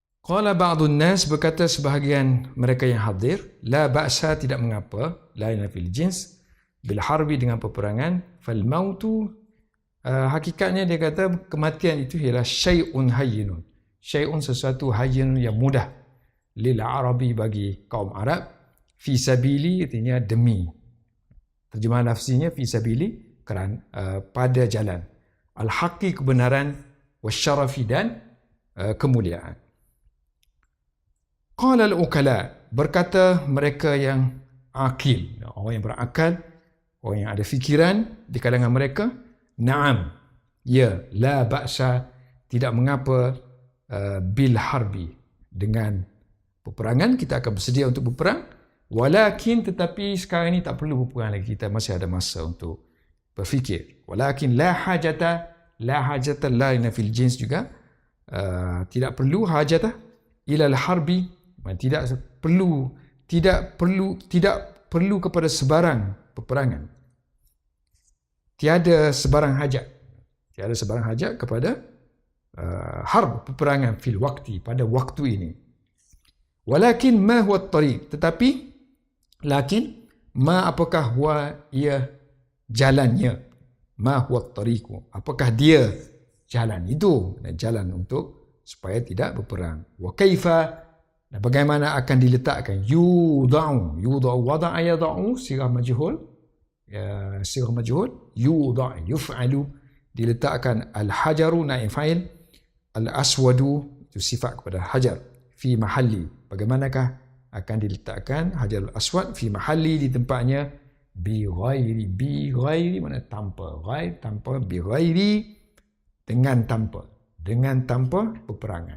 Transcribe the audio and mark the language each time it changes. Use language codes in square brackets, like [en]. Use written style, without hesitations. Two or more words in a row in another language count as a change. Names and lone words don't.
[ar] قال بعض الناس, [ms] berkata sebahagian mereka yang hadir, [ar] لا بأس, [ms] tidak mengapa, [ar] لا في الجنس, بالحرب, [ms] dengan peperangan, [ar] فالموت, [ms] hakikatnya dia kata kematian itu ialah [ar] شيء هين. [ms] Syai'un, sesuatu hayyinun yang mudah, [ar] للعربي, [ms] bagi kaum Arab, [ar] في سبيل, [ms] artinya demi. Terjemahan lafzinya [ar] في سبيل, [ms] kerana pada jalan. Al-haqqi, kebenaran, wasyarafi, dan kemuliaan. [ar] قال العقلاء, [ms] berkata mereka yang akil, orang yang berakal, orang yang ada fikiran di kalangan mereka, na'am, ya, [ar] لا بأس, [ms] tidak mengapa, [ar] بالحرب, [ms] dengan peperangan, kita akan bersedia untuk berperang, walakin, tetapi sekarang ini tak perlu berperang lagi, kita masih ada masa untuk berfikir. [ar] ولكن لا حاجة, لا في الجنس [ms] juga, tidak perlu [ar] حاجة إلى الحرب, [ms] tidak perlu kepada sebarang peperangan. Tiada sebarang hajat kepada harb, peperangan, [ar] في الوقت, [ms] pada waktu ini. [ar] ولكن ما هو الطريق, tetapi لكن ما, [ms] apakah huwa, ia jalannya, [ar] ما هو الطريق, [ms] apakah dia jalan itu, jalan untuk supaya tidak berperang. [ar] وكيف, [ms] dan bagaimana akan diletakkan, yudau, [ar] وضع يضع صيغة مجهول يوضع يفعل, [ms] diletakkan, [ar] الحجر نائب فاعل الأسود, [ms] itu sifat kepada hajar, [ar] في محل, [ms] bagaimanakah akan diletakkan [ar] الحجر الأسود في محل, [ms] di tempatnya, [ar] بغير, [ms] mana tanpa, ghair, tanpa, [ar] بغير, [ms] dengan tanpa peperangan.